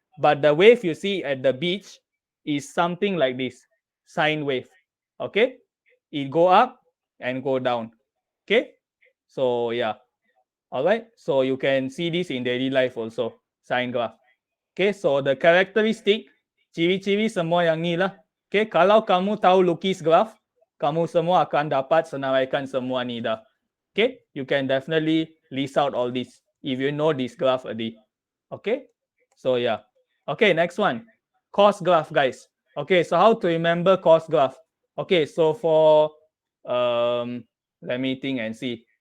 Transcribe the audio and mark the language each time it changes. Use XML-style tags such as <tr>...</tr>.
<en>But the wave you see at the beach is something like this. Sine wave. Okay? It go up and go down. Okay? So yeah. Alright, so you can see this in daily life also, sine graph.</en> <ms>Okay,</ms> <en>so the characteristic,</en> <ms>ciri-ciri semua yang ni lah. Okay, kalau kamu tahu lukis graph, kamu semua akan dapat senaraikan semua ni dah.</ms> <en>Okay, you can definitely list out all this if you know this graph already. Okay, so yeah. Okay, next one, cost graph, guys. Okay, so how to remember cost graph? Okay, so for, let me think and see.</en>